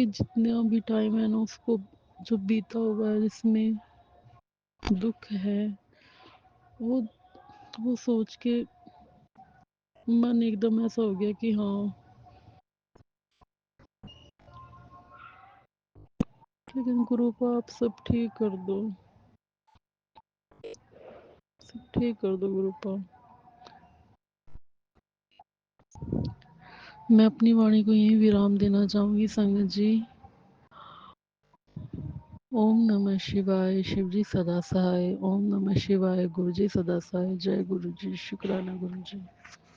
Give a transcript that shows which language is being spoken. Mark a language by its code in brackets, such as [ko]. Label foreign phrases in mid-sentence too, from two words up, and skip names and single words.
[hi] जितना भी टाइम है ना इस को जो बीता हुआ है जिस में दुख है, वो वो सोच के मन एक दम ऐसा हो गया कि हाँ, लेकिन गुरुपा आप सब ठीक कर दो, सब ठीक कर दो गुरुपा. मैं अपनी वाणी को यहीं विराम देना चाहूँगी संगत जी, [sa] ओम नमः शिवाय, [hi] शिव जी सदा सहाय। [sa] ओम नमः शिवाय, [hi] गुरु जी सदा सहाय। जय गुरु जी, शुक्राना गुरु जी।